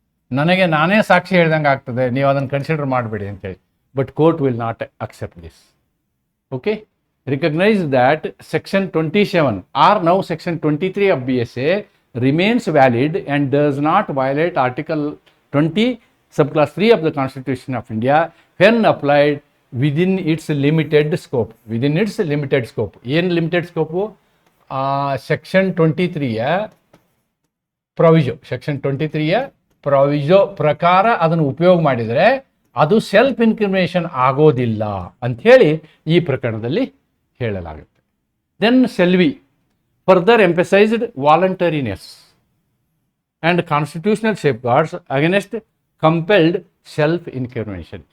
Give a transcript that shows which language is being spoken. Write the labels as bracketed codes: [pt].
[kn] ನನಗೆ ನಾನೇ ಸಾಕ್ಷಿ ಹೇಳ್ದಂಗೆ ಆಗ್ತದೆ, ನೀವು ಅದನ್ನು ಕನ್ಸಿಡರ್ ಮಾಡಬೇಡಿ ಅಂತೇಳಿ. [en] But court will not accept this. Okay, recognise that section 27 or now section 23 of BSA remains valid and does not violate article 20 subclass 3 of the Constitution of India when applied within its limited scope. Within its limited scope. [kn] ಏನು limited scope? Section 23ಯ ಪ್ರೊವಿಜೋ, section 23ಯ ಪ್ರೊವಿಜೋ ಪ್ರಕಾರ ಅದನ್ನು ಉಪಯೋಗ ಮಾಡಿದರೆ ಅದು self incrimination ಆಗೋದಿಲ್ಲ ಅಂಥೇಳಿ ಈ ಪ್ರಕರಣದಲ್ಲಿ ಹೇಳಲಾಗುತ್ತೆ. [en] Then Selvi further emphasised voluntariness and constitutional safeguards against compelled self incrimination.